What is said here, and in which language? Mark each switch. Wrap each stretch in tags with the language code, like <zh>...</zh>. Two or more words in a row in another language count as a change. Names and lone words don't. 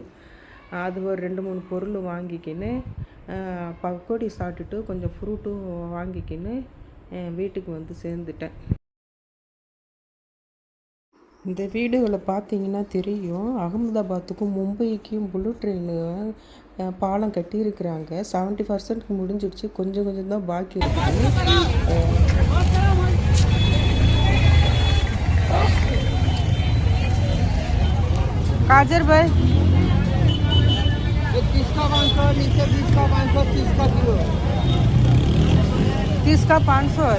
<ta>அது ஒரு 2-3 பொருள் வாங்கிக்கின்னு பக்கோடி சாப்பிட்டுட்டு கொஞ்சம் ஃப்ரூட்டும் வாங்கிக்கின்னு வீட்டுக்கு வந்து சேர்ந்துட்டேன். இந்த வீடுகளை பார்த்தீங்கன்னா தெரியும், அகமதாபாத்துக்கும் மும்பைக்கும்</ta> <en>bullet train</en> <ta>பாலம் கட்டியிருக்கிறாங்க. 70% முடிஞ்சிடுச்சு, கொஞ்சம் கொஞ்சம் தான் பாக்கி இருக்குது.</ta> <hi>काजर भाई 30 का 500, नीचे 20 का 500, 30 का किलो, 30 का 500 है,</hi>